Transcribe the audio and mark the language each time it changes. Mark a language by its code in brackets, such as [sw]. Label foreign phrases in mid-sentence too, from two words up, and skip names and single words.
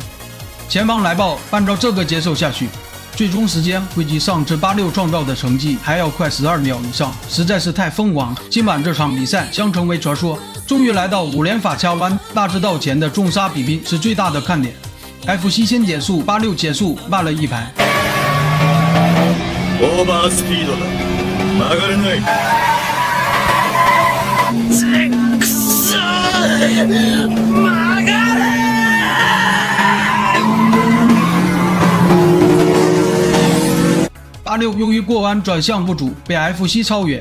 [zh] 前方来报，按照这个节奏下去，最终时间会比上次86创造的成绩还要快12秒以上，实在是太疯狂了。今晚这场比赛将成为传说。终于来到5连法掐弯，大直道前的重杀比拼是最大的看点。F7先减速，86减速慢了一排。 [ja] オーバースピードだ。曲がれない。くそー、曲がれ。 [zh] 86 由于过弯转向不足，被 F7超越。